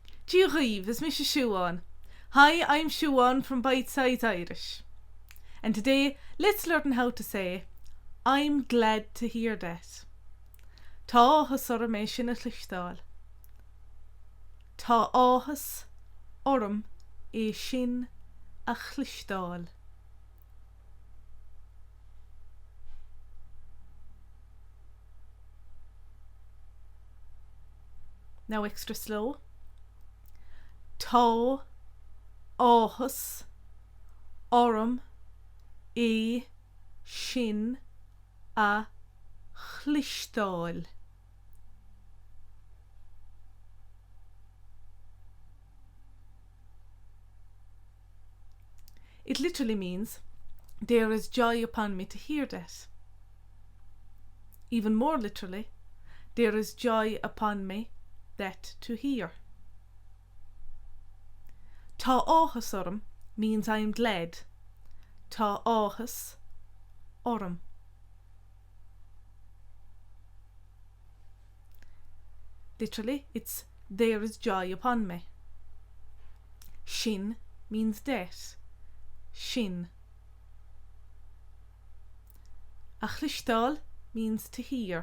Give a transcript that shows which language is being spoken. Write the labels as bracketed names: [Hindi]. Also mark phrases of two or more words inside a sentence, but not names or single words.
[Irish] Díoghaibh, is Mrs. Siobhan. [English] Hi, I'm Siobhan from Bitesize Irish. And today, let's learn how to say, I'm glad to hear that. [Irish] Tá áthas orm é sin a khluish-taw-il. Tá áthas orm é shin a khluish-taw-il. [English] Now extra slow. [Irish] Tá áthas orm é shin a khluish-taw-il. [English] It literally means, there is joy upon me to hear that. Even more literally, there is joy upon me that to hear. [Irish] Tá áthas orm [English] means I am glad. [Irish] Tá áthas orm. [English] Literally, it's there is joy upon me. Shin means that. Shin. [Irish] A khluisteáil [English] means to hear.